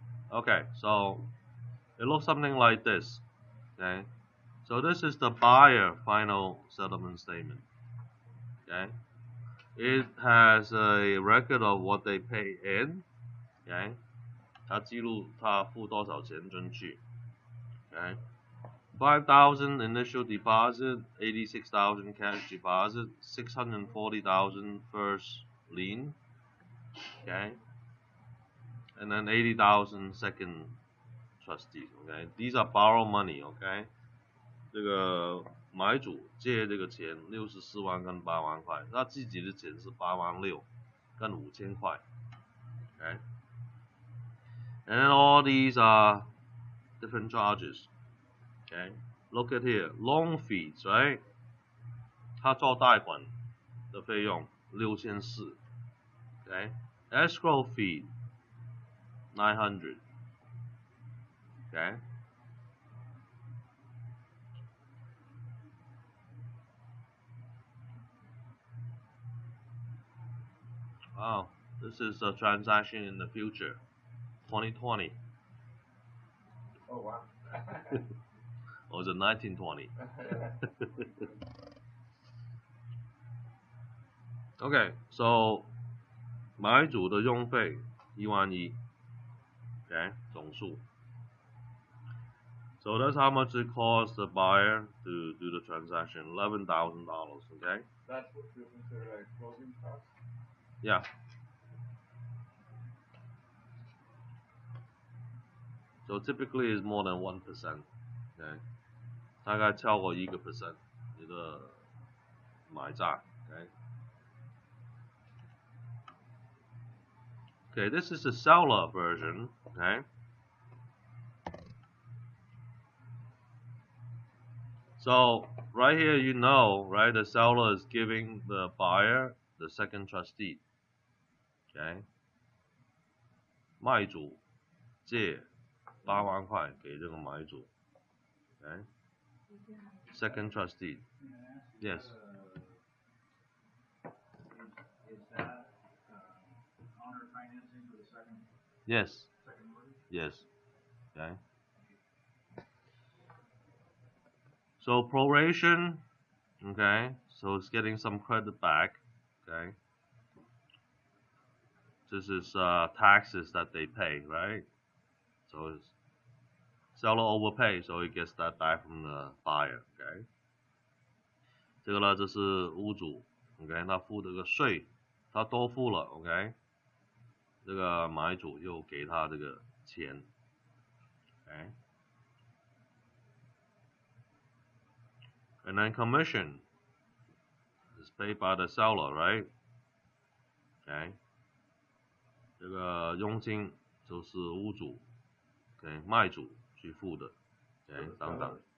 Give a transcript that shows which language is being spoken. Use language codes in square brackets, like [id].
[en] Okay, so it looks something like this. Okay, so this is the buyer final settlement statement. Okay, it has a record of what they pay in. [zh] Okay, 它记录他付多少钱进去。 [en] Okay, 5,000 initial deposit, 86,000 cash deposit, 640,000 first lien. Okay. And then 80,000 second trustee, okay? These are borrow money, okay? [zh] 这个买主借这个钱64万跟8万块，他自己的钱是8万6跟5000块 ，okay? [en] And then all these are different charges. Okay, look at here, loan fees, right? [zh] 他做贷款的费用 [en] 6400 okay, escrow fee 900 okay. Wow, this is a transaction in the future, 2020. Oh wow. Or was it 1920? [zh] Okay, so 买主的用费11000 okay, 总数. [en] So that's how much it costs the buyer to do the transaction, $11,000, okay? That's what you consider like closing costs? Yeah. So typically it's more than 1%, okay? [zh] 大概超过1%你的买价, okay? [en] Okay, this is the seller version, okay? So right here, you know, right, the seller is giving the buyer the second trustee, okay? 卖主借8万块给这个买主, okay? Second trustee. Yes. Is that owner financing for the second Yes. mortgage? Yes. Okay. So proration, okay, so it's getting some credit back, okay. This is taxes that they pay, right? So it's seller overpay, so he gets that back from the buyer, okay. [zh] 这个呢，这是屋主 ，OK， 他付这个税，他多付了 ，OK， 这个买主又给他这个钱 ，OK。 [en] And then commission is paid by the seller, right? Okay. [zh] 这个佣金就是屋主 ，OK， 卖主去付的 ，OK， 等等。